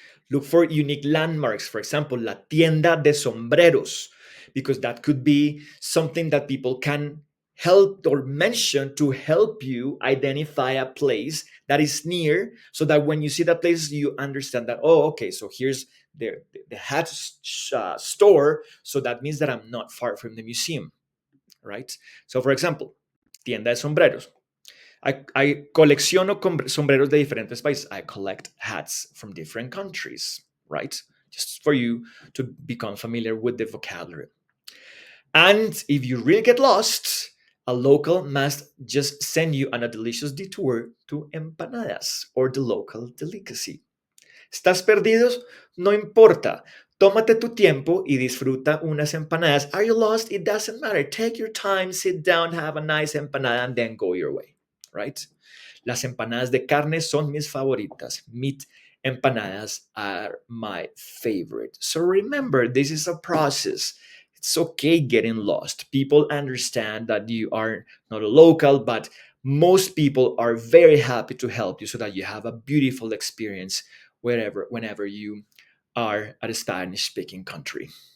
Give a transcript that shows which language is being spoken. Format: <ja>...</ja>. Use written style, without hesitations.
<en>Look for unique landmarks. For example,</en> <es>la tienda de sombreros,</es> <en>because that could be something that people can help or mention to help you identify a place that is near, so that when you see that place, you understand that, oh, okay, so here's the hat store. So that means that I'm not far from the museum, right? So, for example,</en> <es>tienda de sombreros. I colecciono sombreros de diferentes países.</es> <en>I collect hats from different countries, right? Just for you to become familiar with the vocabulary. And if you really get lost, a local must just send you on a delicious detour to empanadas, or the local delicacy.</en> <es>¿Estás perdidos? No importa. Tómate tu tiempo y disfruta unas empanadas.</es> <en>Are you lost? It doesn't matter. Take your time, sit down, have a nice empanada, and then go your way, right?</en> <es>Las empanadas de carne son mis favoritas.</es> <en>Meat empanadas are my favorite. So remember, this is a process. It's okay getting lost. People understand that you are not a local, but most people are very happy to help you so that you have a beautiful experience wherever, whenever you are at a Spanish speaking country.</en>